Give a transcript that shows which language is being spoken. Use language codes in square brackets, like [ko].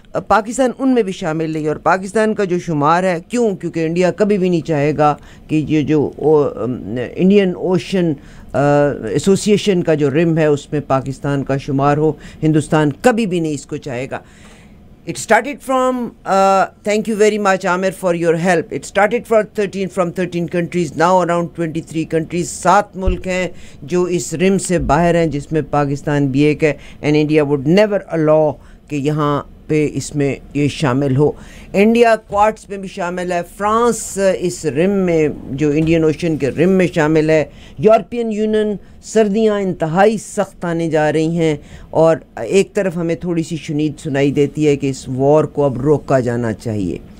[ur] پاکستان ان میں بھی شامل نہیں ہے۔ اور پاکستان کا جو شمار ہے، کیونکہ انڈیا کبھی بھی نہیں چاہے گا کہ یہ جو انڈین اوشن ایسوسی ایشن کا جو رم ہے اس میں پاکستان کا شمار ہو، ہندوستان کبھی بھی نہیں اس کو چاہے گا۔ [en] It started from, thank you very much Amir for your help. It started from 13 countries, now around 23 countries. [ur] 7 ملک ہیں جو اس رم سے باہر ہیں، جس میں پاکستان بھی ایک ہے، [en] and India would never allow [ur] کہ یہاں پہ اس میں یہ شامل ہو۔ انڈیا کوارٹز میں بھی شامل ہے، فرانس اس رم میں جو انڈین اوشن کے رم میں شامل ہے، یورپین یونین، سردیاں انتہائی سخت آنے جا رہی ہیں، اور ایک طرف ہمیں تھوڑی سی شنید سنائی دیتی ہے کہ اس وار کو اب روکا جانا چاہیے۔